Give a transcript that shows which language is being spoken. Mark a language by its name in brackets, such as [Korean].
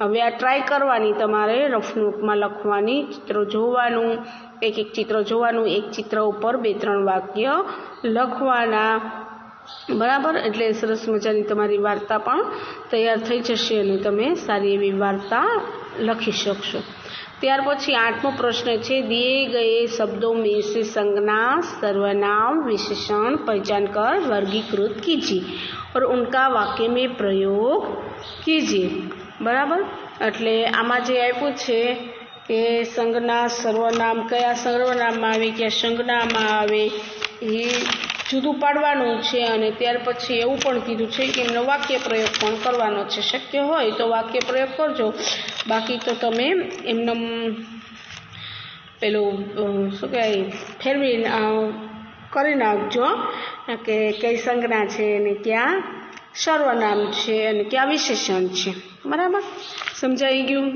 [Gujarati] હવે આ ટ્રાય કરવાની, તમારે રફ નોટમાં લખવાની, ચિત્રો જોવાનું, એક ચિત્ર જોવાનું, એક ચિત્ર ઉપર 2-3 વાક્ય લખવાના, બરાબર। એટલે સરસ મજાની તમારી વાર્તા પણ તૈયાર થઈ જશે અને તમે સારી એવી વાર્તા લખી શકશો। ત્યાર પછી 8મો પ્રશ્ન છે, [Hindi] दिए गए शब्दों में से संज्ञा, सर्वनाम, विशेषण पहचान कर वर्गीकृत कीजिए और उनका वाक्य में प्रयोग कीजिए, बराबर। [Gujarati] એટલે આમાં જે આપ્યું છે કે સંજ્ઞા, સર્વનામ, કયા સર્વનામમાં આવે, કયા સંજ્ઞામાં આવે એ જુદું પાડવાનું છે। અને ત્યાર પછી એવું પણ કીધું છે કે એમનો વાક્ય પ્રયોગ પણ કરવાનો છે। શક્ય હોય તો વાક્ય પ્રયોગ કરજો, બાકી તો તમે એમને પેલું શું કહેવાય ફેરવી કરી નાખજો કે કઈ સંજ્ઞા છે અને ક્યાં સર્વનામ છે અને ક્યાં વિશેષણ છે, બરાબર। સમજાઈ ગયું?